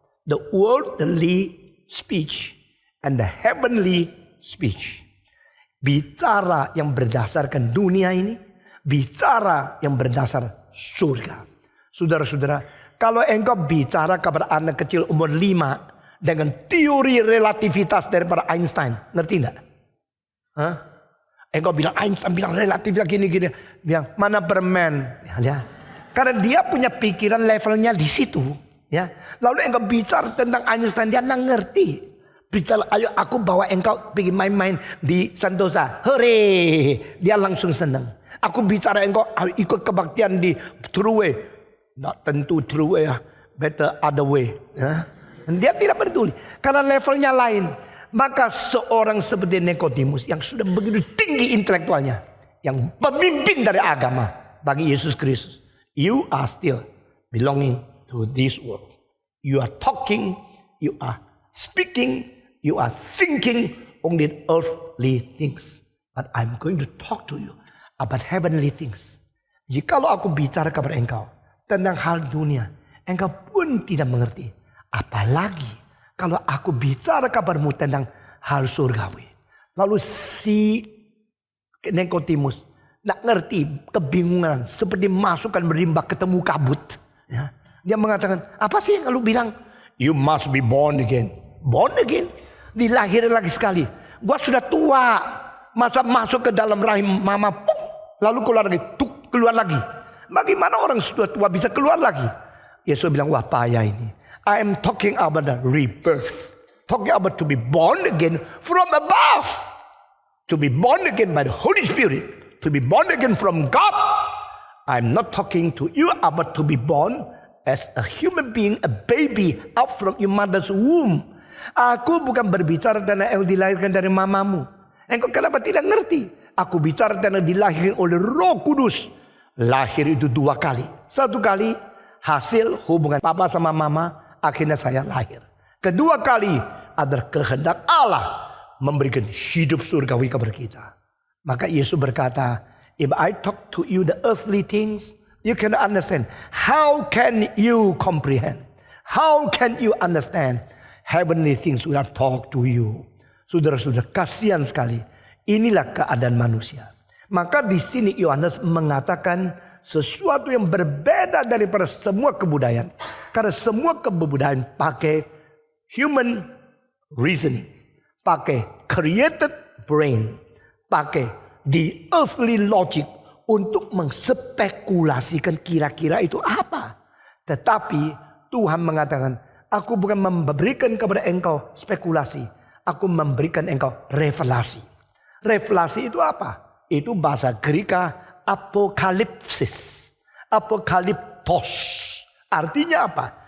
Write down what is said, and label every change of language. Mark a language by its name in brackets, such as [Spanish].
[English] The worldly speech and the heavenly speech. [Indonesian] Bicara yang berdasarkan dunia ini, bicara yang berdasar surga. Saudara-saudara, kalau engkau bicara kepada anak kecil umur 5 dengan teori relativitas daripada Einstein, ngerti enggak? Hah? Engkau bilang Einstein bilang relativitas gini-gini, bilang mana permen, ya. Karena dia punya pikiran levelnya di situ, ya. Lalu engkau bicara tentang Einstein, dia nggak ngerti. Bicara, ayo aku bawa engkau pergi main-main di Sentosa, hore, dia langsung senang. Aku bicara engkau ikut kebaktian di True Way, nggak tentu True Way, [English] better other way, [Indonesian] ya. Dia tidak peduli karena levelnya lain. Maka seorang seperti Nikodemus yang sudah begitu tinggi intelektualnya, yang pemimpin dari agama bagi Yesus Kristus, [English] you are still belonging to this world. You are talking, you are speaking, you are thinking only earthly things. But I'm going to talk to you about heavenly things. [Indonesian] Jikalau aku bicara kepada engkau tentang hal dunia, engkau pun tidak mengerti. Apalagi kalau aku bicara kabarmu tentang hal surgawi. Lalu si Nikodemus tidak ngerti, kebingungan. Seperti masukkan berimbak ketemu kabut. Ya. Dia mengatakan, apa sih kalau bilang, [English] you must be born again. Born again? [Indonesian] Dilahirkan lagi sekali. Gua sudah tua. Masa masuk ke dalam rahim mama, lalu keluar lagi, keluar lagi. Bagaimana orang sudah tua bisa keluar lagi? Yesus bilang, wah payah ini. [English] I am talking about the rebirth. Talking about to be born again from above. To be born again by the Holy Spirit. To be born again from God. I'm not talking to you about to be born as a human being, a baby out from your mother's womb. [Indonesian] Aku bukan berbicara tentang yang dilahirkan dari mamamu. Engkau kenapa tidak ngerti? Aku bicara tentang dilahirkan oleh Roh Kudus. Lahir itu 2 kali. 1 kali hasil hubungan papa sama mama. Akhirnya saya lahir. 2 kali adalah kehendak Allah memberikan hidup surgawi kepada kita. Maka Yesus berkata, [English] if I talk to you the earthly things, you can understand. How can you comprehend? How can you understand heavenly things when I talk to you? [Indonesian] Saudara-saudara, kasihan sekali. Inilah keadaan manusia. Maka di sini Yohanes mengatakan sesuatu yang berbeda daripada semua kebudayaan. Karena semua kebudayaan pakai [English] human reasoning. [Indonesian] Pakai [English] created brain. [Indonesian] Pakai [English] the earthly logic. [Indonesian] Untuk mengspekulasikan kira-kira itu apa. Tetapi Tuhan mengatakan, aku bukan memberikan kepada engkau spekulasi. Aku memberikan engkau revelasi. Revelasi itu apa? Itu bahasa Greka apokalipsis, apokaliptos. Artinya apa?